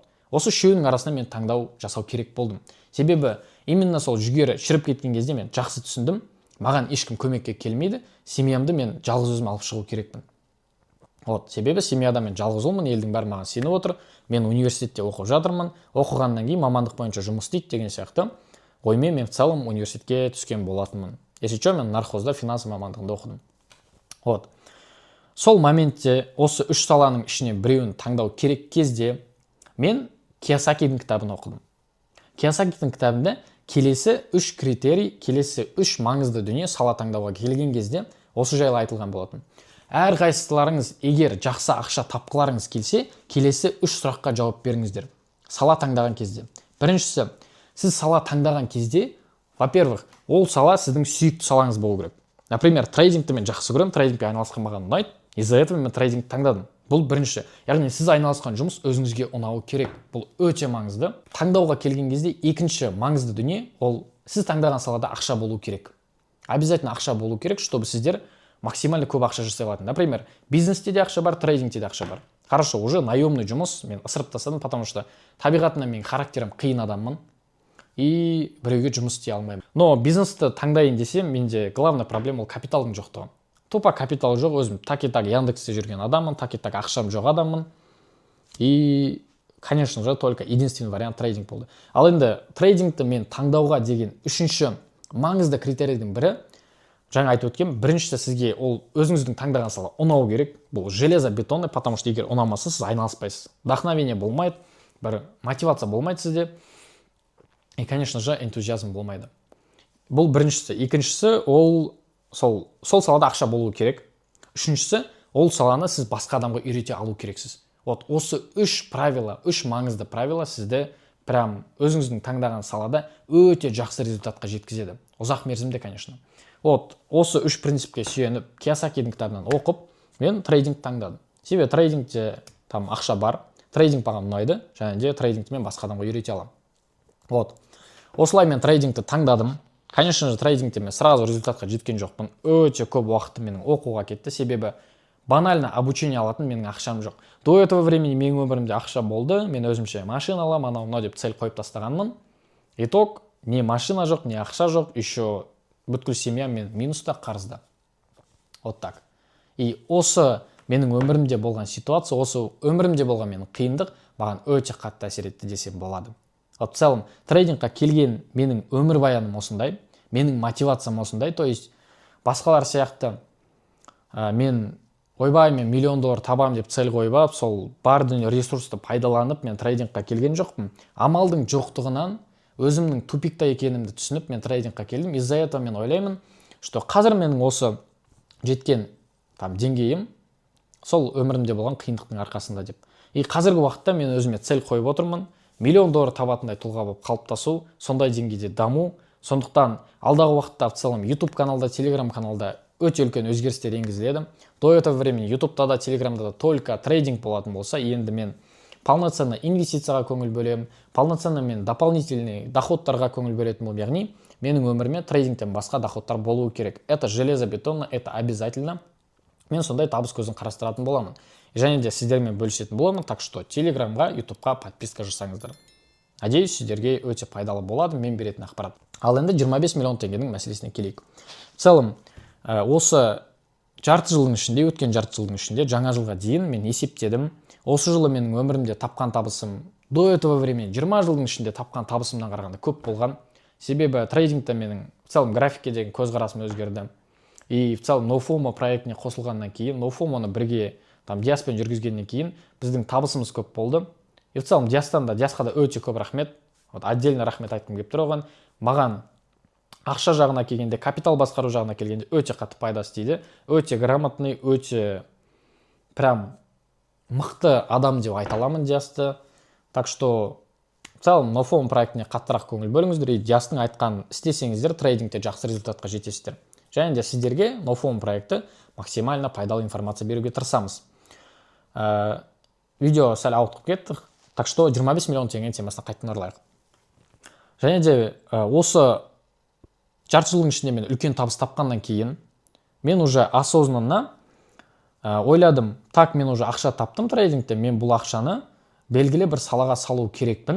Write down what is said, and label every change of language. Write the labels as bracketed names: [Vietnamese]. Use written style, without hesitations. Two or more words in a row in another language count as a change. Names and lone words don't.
[Kazakh] Осы үшеуінің арасында мен таңдау жасау керек болдым. Себебі именно сол жүгері шіріп кеткен кезде мен жақсы түсіндім. Маған ешкім көмекке келмейді. Семьямды мен жалғыз өзім алып шығу керекпін. Вот. Себебі семьяда мен жалғыз ұлмын, елдің бәрі маған сеніп отыр. Мен университетте оқып жатырмын. Оқығаннан кейін мамандық бойынша жұмыс істейді деген сияқты. Оймен мен [Russian] в целом [Kazakh] университетке түскен болатынмын. [Russian] Если что, [Kazakh] мен нархозда финансы мамандығында оқыдым. Вот. Сол моментте осы 3 саланың ішінен біреуін таңдау керек кезде мен Кийосакидің кітабын оқыдым. Кийосакидің кітабында келесі 3 критерий, келесі 3 маңызды дүние сала таңдауға келген кезде осы жайлы айтылған болатын. Әр қайсыларыңыз егер жақсы ақша тапқыларыңыз келсе, келесі 3 сұраққа жауап беріңіздер. Сала таңдаған кезде. Біріншісі, сіз сала таңдаған кезде, во-первых, ол сала сіздің сүйікті салаңыз болу керек. Например, трейдингті мен жақсы көремін, трейдингпен айналысқан маған ұнайды. [Russian] Из-за этого [Kazakh] мен трейдингті таңдадым. Бұл бірінші. Яғни сіз айналысқан жұмыс өзіңізге ұнауы керек. Бұл өте маңызды. Таңдауға келген кезде екінші маңызды дүние ол сіз таңдаған салада ақша болу керек. Обязательно ақша болу керек, чтобы сіздер максимально көп ақша жасай алатын. Например, бизнесте де ақша бар, трейдингте де ақша бар. [Russian] Хорошо, уже наемный [Kazakh] жұмыс мен ысырып тастадым, [Russian] потому что [Kazakh] табиғатынан мен характерім қиын адаммын. И біреуге жұмыс істей алмаймын. Но бизнесті таңдайын десем, менде [Russian] главный проблема [Kazakh] ол капиталдың жоқтығы. Тупо капитал жоқ, өзім [Russian] так-и-так [Kazakh] Яндексте жүрген адаммын, [Russian] так-и-так [Kazakh] ақшам жоқ адаммын. [Russian] И, конечно же, только единственный вариант трейдинг болды. [Kazakh] Ал енді трейдингті мен таңдауға деген үшінші маңызды критерийдің бірі, жаңа айтып өткен, біріншісі сізге ол өзіңіздің таңдаған сала ұнау керек. Бұл железобетонный, [Russian] потому что [Kazakh] егер ұнамаса, сіз айналыспайсыз. Вдохновение болмайды, бір мотивация болмайды сізде. [Russian] И, конечно же, энтузиазм болмайды. [Kazakh] Бұл біріншісі. Екіншісі, ол сол салада ақша болу керек. Үшіншісі, ол саланы сіз басқа адамға үйрете алу керексіз. Вот осы 3 правила, 3 маңызды правила сізді прям өзіңіздің таңдаған салада өте жақсы результатқа жеткізеді. Ұзақ мерзімде, конечно. Вот осы 3 принципке сүйеніп, Кийосакидің кітабынан оқып, мен трейдинг таңдадым. Себебі трейдингте там ақша бар, трейдинг маған ұнайды, және де трейдингті мен басқа адамға үйрете аламын. Вот. Осылай мен трейдингті таңдадым. [Russian] Конечно же, [Kazakh] трейдингте мен сразу результатқа жеткен жоқпын. Өте көп уақытым менің оқуға кетті, себебі [Russian] банально обучение [Kazakh] алатын менің ақшам жоқ. [Russian] До этого времени [Kazakh] менің өмірімде ақша болды, мен өзімше машина аламын, анау деп цель қойып тастағанмын. Итог, не машина жоқ, не ақша жоқ, еще бүткіл семья мен минуста, қарызда. [Russian] Вот так. [Kazakh] И осы менің өмірімде болған ситуация, осы өмірімде болған менің қиындық маған өте қатты әсер етті десем болады. [Russian] Вот в целом [Kazakh] трейдингқа келген менің өмір баяным осындай, менің мотивациям осындай, [Russian] то есть [Kazakh] басқалар сияқты мен ойбай, мен $1 миллион табам деп цель қойып, сол бар дүние ресурсты пайдаланып, мен трейдингқа келген жоқпын. Амалдың жоқтығынан өзімнің тупикта екенімді түсініп, мен трейдингқа келдім. [Russian] Из-за этого [Kazakh] мен ойлаймын, что қазір менің осы жеткен деңгейім сол өмірімде болған қиындықтың арқасында деп. И қазіргі уақытта мен өзіме цель қойып отырмын. $1 миллион табатындай тұлға болып қалыптасу, сондай деңгейде даму. Сондықтан алдағы уақытта [Russian] в целом [Kazakh] YouTube каналда, Telegram каналда өте үлкен өзгерістер енгізіледі. [Russian] До этого времени [Kazakh] YouTube'да да, Telegram'да да только трейдинг болатын болса, енді мен полноценно инвестицияға көңіл бөлемін, полноценно мен дополнительный доходтарға көңіл бөлетін боламын. Яғни менің өміріме трейдингтен басқа доходтар болуы керек. [Russian] Это железобетонно, это обязательно. [Kazakh] Мен сондай табыс көзін қарастыратын боламын. Және де сіздермен бөлісетін боламын, [Russian] так что [Kazakh] Телеграмға, YouTube'қа подписка жасаңыздар. Надеюсь, сіздерге өте пайдалы болады мен беретін ақпарат. Ал енді 25 миллион теңгенің мәселесіне келейік. [Russian] В целом, [Kazakh] осы жарты жылдың ішінде, өткен жарты жылдың ішінде жаңа жылға дейін мен есептедім. Осы жылы менің өмірімде тапқан табысым [Russian] до этого времени [Kazakh] 20 жылдың ішінде тапқан табысымнан қарағанда көп болған. Себебі трейдингте менің [Russian] в целом [Kazakh] графикке деген көзқарасым өзгерді. [Russian] И в целом [Kazakh] NoFomo проектіне қосылғаннан кейін, NoFomoны бірге там Диаспен жүргізгеннен кейін біздің табысымыз көп болды. [Russian] И в целом [Kazakh] Диасқа да өте көп рахмет. [Russian] Вот отдельно [Kazakh] рахмет айтқым келіп тұр оған. Маған ақша жағына келгенде, капитал басқару жағына келгенде өте қатты пайдасы тиді. Өте грамотный, өте прям мықты адам деп айта аламын Диасты. [Russian] Так что в целом [Kazakh] NoFomo проектіне қаттырақ көңіл бөліңіздер. И Диастың айтқан істесеңіздер трейдингте жақсы результатқа жетесіздер. Және де сіздерге NoFomo проекті максимально пайдалы информация беруге тырысамыз. Видео сәл ауытқып кетті. [Russian] Так что [Kazakh] 25 миллион теңге темасына қайтадан оралайық. Және де осы жарты жылдың ішінде мен үлкен табыс тапқаннан кейін мен [Russian] уже осознанно [Kazakh] ойладым, так мен уже ақша таптым трейдингте, мен бұл ақшаны белгілі бір салаға салу керекпін.